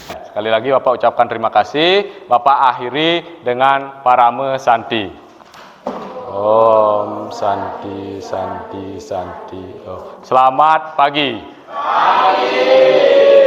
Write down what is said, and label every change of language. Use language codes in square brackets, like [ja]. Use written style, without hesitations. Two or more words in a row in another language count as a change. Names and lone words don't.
[id] Sekali lagi Bapak ucapkan terima kasih. Bapak akhiri dengan [sa] parame santi. Om santi santi santi. [id] Oh. Selamat pagi.